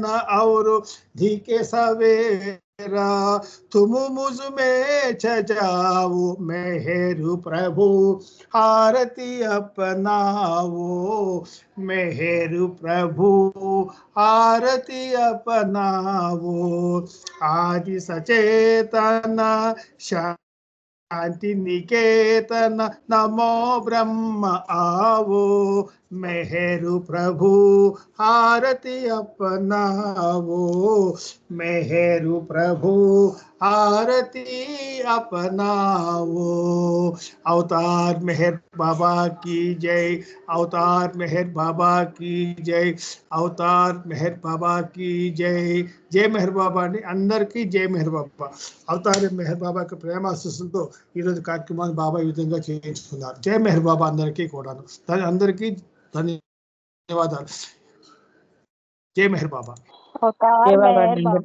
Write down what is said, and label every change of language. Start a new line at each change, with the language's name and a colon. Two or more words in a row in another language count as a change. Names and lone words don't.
Hindi: और धिके सवेरा तुम मुझ में छजाओ मेहरु प्रभु आरती अपनाओ मेहरु प्रभु आरती अपनाओ आदि सचेतन शांति निकेतन नमो ब्रह्म आवो मेहरु प्रभु आरती अपनावो मेहरु प्रभु आरती अपनावो अवतार मेहर बाबा की जय अवतार मेहर बाबा की जय अवतार मेहर बाबा की जय जय मेहर बाबा अंदर की जय मेहर बाबा
Telugu: అవతార్ మెహర్ బాబా యొక్క ప్రేమ ఆశీస్సులతో ఈరోజు కార్యక్రమాన్ని బాబా ఈ విధంగా చేయించుకున్నారు జై మెహర్ బాబా అందరికీ కూడాను అందరికీ ధన్యవాదాలు జై మెహర్ బాబా
Hindi: अवतार जय बाबा मेहर मेहर बाबा